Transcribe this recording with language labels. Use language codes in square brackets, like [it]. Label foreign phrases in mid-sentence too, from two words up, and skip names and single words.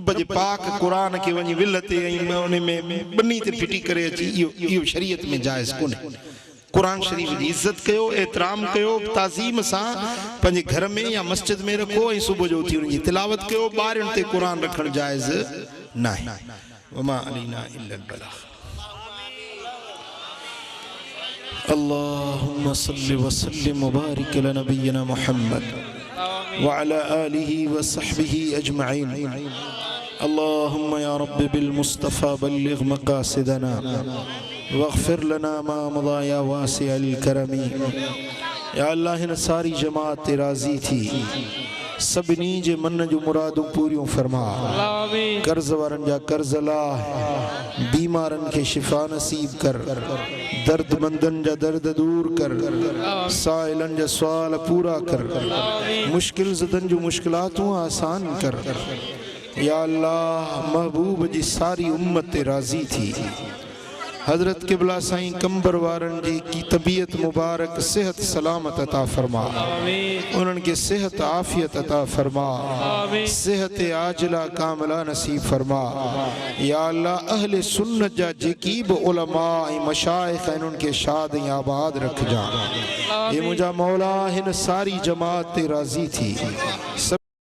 [sd] जे पाक कुरान खे वञी विल ते ऐं उन में बनी ते फिटी करे अची इहो शरीयत में जाइज़ कोन्हे कुरान शरीफ जी इज़त कयो एतराम कयो ताज़ीम सां पंहिंजे घर में या मस्जिद में रखो ऐं सुबुह जो उथी उन जी तिलावत कयो ॿारनि ते कुरान रखणु जाइज़ न आहे [ar] وما علينا إلا البلاغ اللهم صل وسلم وبارك على نبينا محمد وعلى آله وصحبه أجمعين. اللهم يا رب بالمصطفى بلغ مقاصدنا واغفر لنا ما مضى يا واسع الكرم. [sd] या अल्लाह हिन सारी जमात राज़ी थी, सभिनी जे मन जो मुरादूं पूरियूं फरमा। कर्ज़ वारनि जा कर्ज़ लाह, बीमारनि खे शिफ़ा नसीब कर, दर्दमंदनि जा दर्द दूर कर, साइलनि जा सुवाल पूरा कर, मुश्किल ज़दनि जूं मुश्किलातूं आसान कर। या अल्लाह महबूब जी सारी उम्मत राज़ी थी। हजरत क़िबला साईं कंबर वारन जी की तबीयत मुबारक सेहत सलामत अता फरमा, उन्हनि खे सेहत आफ़ियत अता फरमा, सेहत आजिला कामिला नसीब फरमा। या अल्लाह अहले सुन्नत जा जेकी बि उलमा ऐं मशाइख़ आहिनि उन्हनि खे शाद ऐं आबाद रखिजां। ये मुंहिंजा मौला हिन सारी जमात ते राज़ी थी।